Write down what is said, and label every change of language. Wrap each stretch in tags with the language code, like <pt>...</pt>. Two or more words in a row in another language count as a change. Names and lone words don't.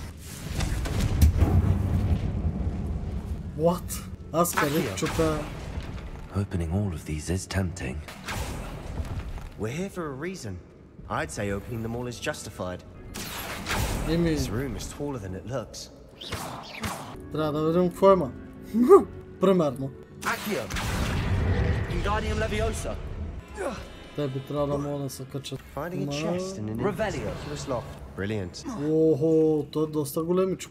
<en>What? Opening all of these is tempting. We're here for a reason. I'd say opening them all is justified. This room is taller than it looks.</en> <bg>Трябва да видим какво има. Примерно.</bg> <en>Accio! Wingardium Leviosa!</en> <bg>Те би трябва да могат да се качат.</bg> <en>Finding a chest in an inconspicuous loft. Brilliant.</en> <bg>Охо, то е доста големичко.</bg>